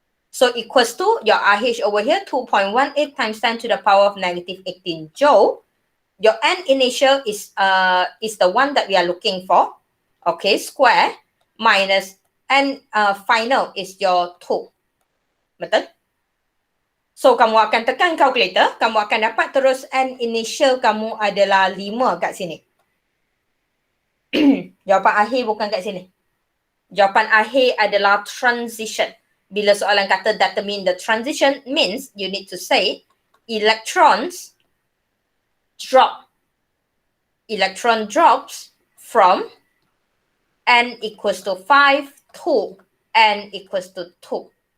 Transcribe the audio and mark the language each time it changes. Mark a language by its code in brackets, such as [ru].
[en] So equals to your RH over here, 2.18 times 10 to the power of negative 18 joule. Your N initial is the one that we are looking for. Okay, square minus N final is your 2. [ms] Betul? So kamu akan tekan calculator, kamu akan dapat terus N initial kamu adalah 5 kat sini. Jawapan akhir bukan kat sini. Jawapan akhir adalah transition. Bila soalan kata [en] determine the transition, means you need to say electrons drop. Electron drops from N equals to 5 to N equals to 2.